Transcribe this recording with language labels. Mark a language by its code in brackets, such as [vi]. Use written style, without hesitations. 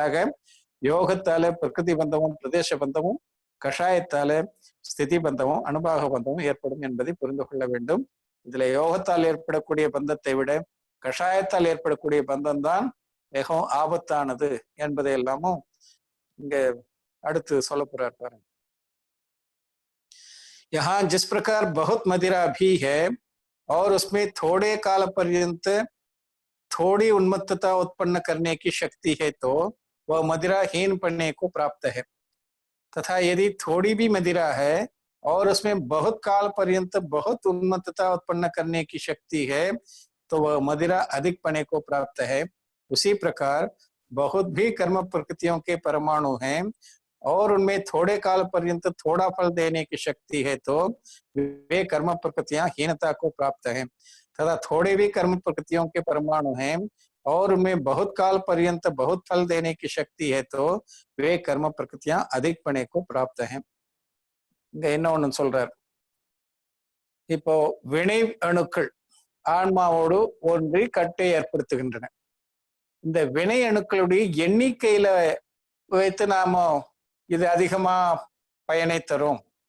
[ta] ஆக யோகத்தால பிரகிருதி பந்தமும் பிரதேச பந்தமும், கஷாயத்தால ஸ்திதி பந்தமும் அனுபாக பந்தமும் ஏற்படும் என்பதை புரிந்து கொள்ள வேண்டும். இதுல யோகத்தால் ஏற்படக்கூடிய பந்தத்தை விட கஷாயத்தால் ஏற்படக்கூடிய பந்தம் தான் மிகவும் ஆபத்தானது என்பதை எல்லாமும் இங்க அடுத்து சொல்ல போறார் பாருங்க. [hi] यहाँ जिस प्रकार बहुत मदिरा भी है और उसमें थोड़े काल पर्यंत थोड़ी उन्मत्तता उत्पन्न करने की शक्ति है तो वह मदिराहीन पड़ने को प्राप्त है, तथा यदि थोड़ी भी मदिरा है और उसमें बहुत काल पर्यंत बहुत उन्मत्तता उत्पन्न करने की शक्ति है तो वह मदिरा अधिक पने को प्राप्त है। उसी प्रकार बहुत भी कर्म प्रकृतियों के परमाणु हैं और उनमें थोड़े काल पर्यंत थोड़ा फल देने की शक्ति है तो वे कर्म प्रकृतियां हीनता को प्राप्त हैं, तथा थोड़े भी कर्म प्रकृतियों के परमाणु हैं और में बहुत काल पर्यंत बहुत फल देने की शक्ति है, तो वे कर्म प्रकृतियां अधिक पने को प्राप्त है. [ta] இங்க என்ன ஒண்ணு சொல்றார், இப்போ வினை அணுக்கள் ஆன்மாவோடு ஒன்றி கட்டை ஏற்படுத்துகின்றன. இந்த வினை அணுக்களுடைய எண்ணிக்கையில வைத்து நாம இது அதிகமா பயனை தரும்.